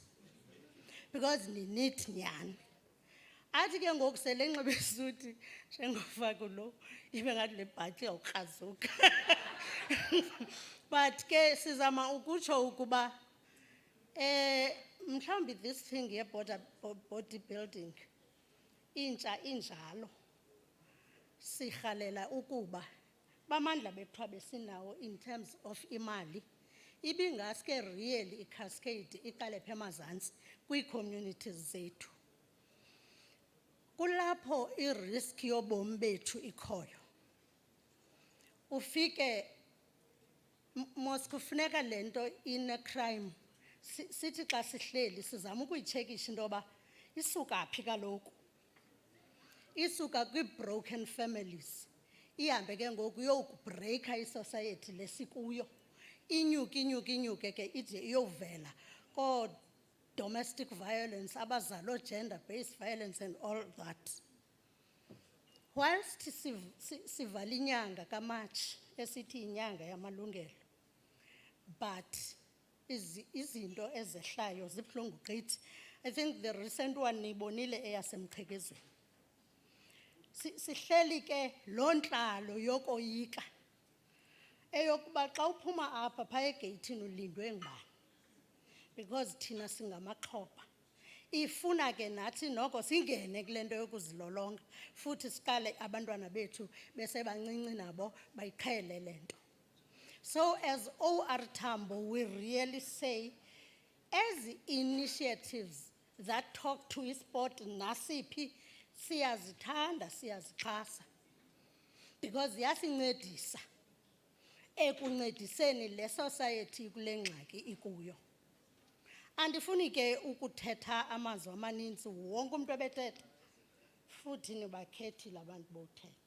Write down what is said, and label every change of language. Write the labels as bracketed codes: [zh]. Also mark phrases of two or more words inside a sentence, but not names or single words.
[xh] Because ninithi nyhani. Athi ke ngoku sele nxibe isuti njengofa kulo ibe ngathi le bhatyi yawukrazuka. But ke sizama ukutsho ukuba mhlawumbi [en] this thing [xh] ye bodybuilding intsha injalo. Sikhalela ukuba bamandla bethu abesinawo [en] in terms of [xh] imali ibingaske really icascade iqale phe emazantsi kwii-communities zethu. Kulapho irisk yobomi bethu ikhoyo. Ufike mos kufuneka lento ine crime sithi xa sihleli sizama ukuyitshekisha into yoba isuka phi kaloku. Isuka kwi-broken families. Ihambe ke ngoku yokubreaka isociety lesikuyo. Inyuke ke ide iyovela ko-domestic violence, abazalo [en] gender-based violence and all that. [xh] Whilst sivala inyanga kaMatshi esithi inyanga yamalungelo, but izinto ezehlayo zibuhlungu gqithi. [en] I think the recent one [xh] niyibonile eyasemqhekezweni. Sihleli ke loo ntlalo yokoyika eyokuba xa uphuma apha phaya egeyithini ulindwe ngubani because thina singamaxhoba. ifuna ke nathi noko singene kule nto yokuzilolonga futhi siqale abantwana bethu besebancinci nabo bayiqhele le nto. [en] So as OR Tambo, we really say, as initiatives that talk to sport [xh] nasiphi siyazithanda siyazixhasa because ziyasincedisa ekuncediseni le society kule ngxaki ikuyo. Andifuni ke ukuthetha amazwi amaninzi wonke umuntu ebethetha futhi nibakhethile abantu bothetha.